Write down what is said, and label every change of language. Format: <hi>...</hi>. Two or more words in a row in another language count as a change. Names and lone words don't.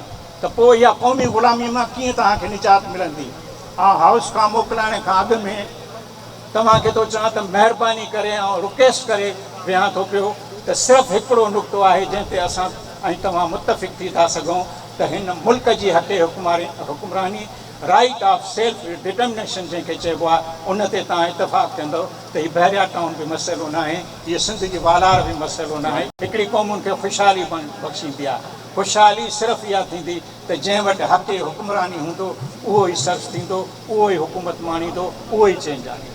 <sd>त पोइ इहा क़ौमी ग़ुलामी मां कीअं तव्हांखे निजात मिलंदी. हाउस खां मोकिलाइण खां अॻु में तव्हांखे थो चवां त महिरबानी करे ऐं रिक्वेस्ट करे वियां थो पियो त सिर्फ़ु हिकिड़ो नुक़्तो आहे जंहिं ते असां ऐं तव्हां मुतफ़िक़ थी था सघूं त हिन मुल्क जी हक़ हुकुमरानी,</sd> <en>right of self determination</en> <sd>जंहिंखे चइबो आहे, उन ते तव्हां इतफ़ाक़ कंदव त हीउ बहरिया टाउन बि मसइलो न आहे, हीअ सिंध जी वालार बि मसइलो न आहे. हिकिड़ी क़ौमुनि खे ख़ुशहाली बख़्शींदी आहे. ख़ुशहाली सिर्फ़ु इहा थींदी त जंहिं वटि हक़ हुकुमरानी हूंदो उहो ई सर्च थींदो, उहो ई हुकूमत माणींदो, उहो ई चेंज आणींदो.</sd>